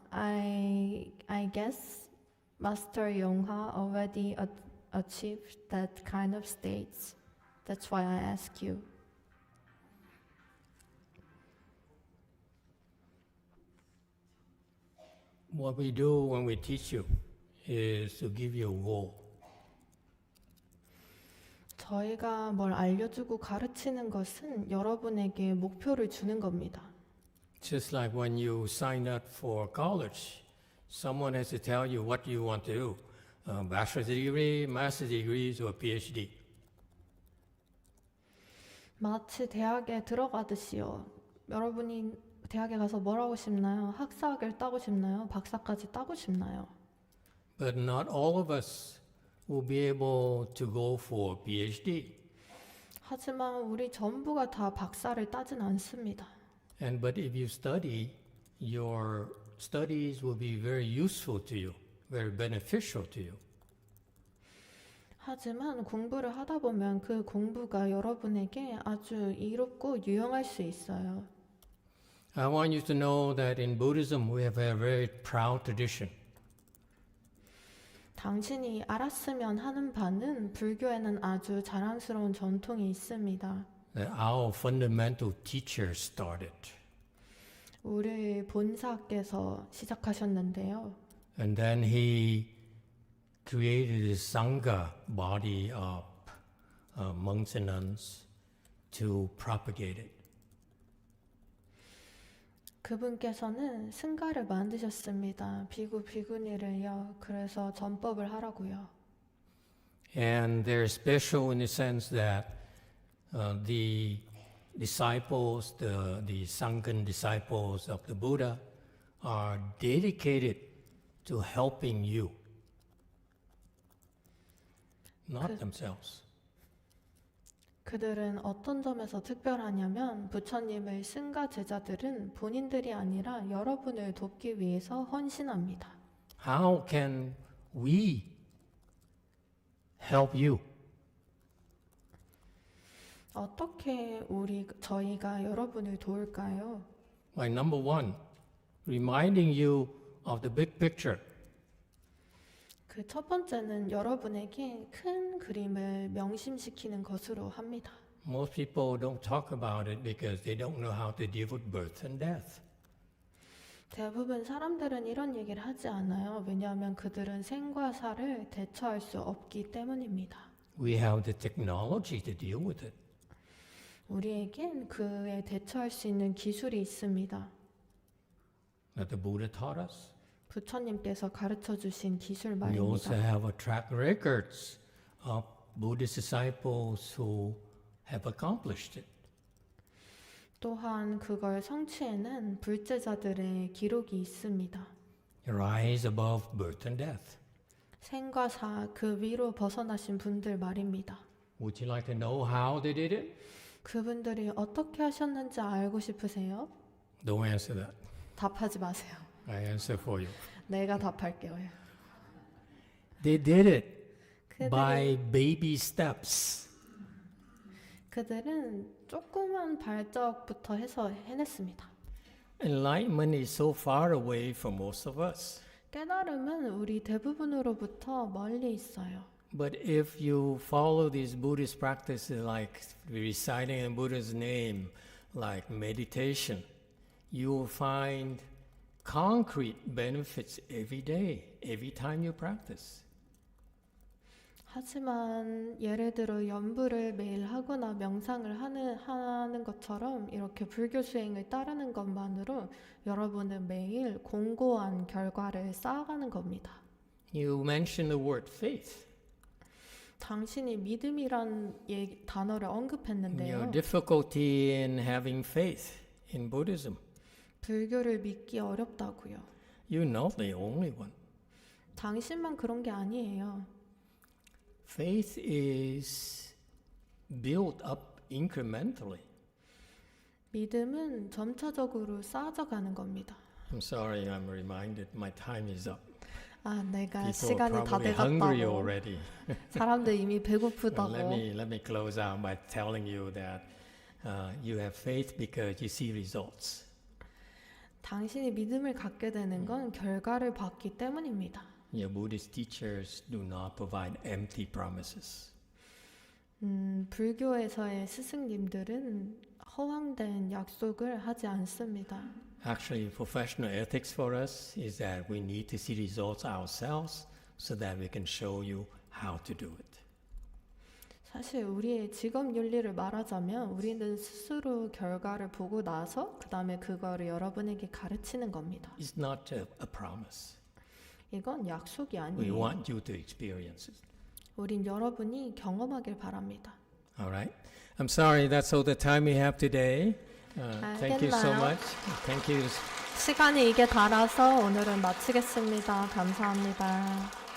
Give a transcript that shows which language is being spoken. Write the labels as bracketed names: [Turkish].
[English] I guess Master Yongha already achieved that kind of states. That's why I ask you. What we do when we teach you is to give you a goal. [Korean] 저희가 뭘 알려주고 가르치는 것은 여러분에게 목표를 주는 겁니다. [English] Just like when you sign up for college, someone has to tell you what you want to do. Bachelor's degree, master's degrees, or PhD. [Korean] 마치 대학에 들어가듯이요. 여러분이 대학에 가서 뭘 하고 싶나요? 학사학위를 따고 싶나요? 박사까지 따고 싶나요? [English] But not all of us will be able to go for PhD. [Korean] 하지만 우리 전부가 다 박사를 따진 않습니다. [English] But if you study, your studies will be very useful to you, very beneficial to you. [Korean] 하지만 공부를 하다 보면 그 공부가 여러분에게 아주 이롭고 유용할 수 있어요. [English] I want you to know that in Buddhism we have a very proud tradition. [Korean] 당신이 알았으면 하는 바는 불교에는 아주 자랑스러운 전통이 있습니다. [English] That our fundamental teacher started. [Korean] 우리 본사께서 시작하셨는데요. [English] And then he created a Sangha body of monks and nuns to propagate it. [Korean] 그분께서는 승가를 만드셨습니다. 비구 비구니를요. 그래서 전법을 하라고요. [English] And they're special in the sense that the disciples, the Sangha disciples of the Buddha, are dedicated to helping you, not themselves. [Korean] 그들은 어떤 점에서 특별하냐면 부처님의 승가 제자들은 본인들이 아니라 여러분을 돕기 위해서 헌신합니다. [English] How can we help you? [Korean] 어떻게 저희가 여러분을 도울까요? [English] By number one, reminding you of the big picture. [Korean] 그 첫 번째는 여러분에게 큰 그림을 명심시키는 것으로 합니다. [English] Most people don't talk about it because they don't know how to deal with birth and death. [Korean] 대부분 사람들은 이런 얘기를 하지 않아요. 왜냐하면 그들은 생과 사를 대처할 수 없기 때문입니다. [English] We have the technology to deal with it. [Korean] 우리에겐 그에 대처할 수 있는 기술이 있습니다. [English] That the Buddha taught us. [Korean] 부처님께서 가르쳐 주신 기술 [English] We also [Korean] 말입니다. [English] have a track records of Buddhist disciples who have accomplished it. [Korean] 또한 그걸 성취해낸 불제자들의 기록이 있습니다. [English] Rise above birth and death. [Korean] 생과 사 그 위로 벗어나신 분들 말입니다. [English] Would you like to know how they did it? [Korean] 그분들이 어떻게 하셨는지 알고 싶으세요? [English] Don't answer that. [Korean] 답하지 마세요. [English] I answer for you. [Korean] 내가 답할게요. [English] They did it by baby steps. [Korean] 그들은 조그만 발작부터 해서 해냈습니다. [English] Enlightenment is so far away from most of us. [Korean] 깨달음은 우리 대부분으로부터 멀리 있어요. [English] But if you follow these Buddhist practices like reciting the Buddha's name, like meditation, you will find concrete benefits every day, every time you practice. [Korean] 하지만 예를 들어 연부를 매일 하거나 명상을 하는 것처럼 이렇게 불교 수행을 따르는 것만으로 여러분은 매일 공고한 결과를 쌓아가는 겁니다. [English] You mentioned the word faith. [Korean] 당신이 믿음이란 단어를 언급했는데요. [English] Your difficulty in having faith in Buddhism. [Korean] 불교를 믿기 어렵다고요. [English] You're not the only one. [Korean] 당신만 그런 게 아니에요. [English] Faith is built up incrementally. [Korean] 믿음은 점차적으로 쌓아져 가는 겁니다. [English] I'm sorry, I'm reminded my time is up. [Korean] 아, 내가 [English] People are [Korean] 시간이 다 [English] probably hungry [Korean] 돼갔다고. [English] already. [Korean] 사람들 이미 [English] But [Korean] 배고프다고. [English] let me close out by telling you that you have faith because you see results. [Korean] 당신이 믿음을 갖게 되는 건 결과를 받기 때문입니다. [English] Your Buddhist teachers do not provide empty promises. [Korean] 불교에서의 스승님들은 허황된 약속을 하지 않습니다. [English] Actually, professional ethics for us is that we need to see results ourselves so that we can show you how to do it. [Korean] 사실 우리의 직업 윤리를 말하자면 우리는 스스로 결과를 보고 나서 그 다음에 그거를 여러분에게 가르치는 겁니다. [English] It's not a promise. [Korean] 이건 약속이 [English] We [Korean] 아니에요. [English] want you to experience it. [Korean] 우린 여러분이 경험하길 바랍니다. [English] All right. I'm sorry, that's all the time we have today. Thank you so [Korean] 알겠나요? [English] much. Thank you. [Korean] 시간이 이게 달아서 오늘은 마치겠습니다. 감사합니다.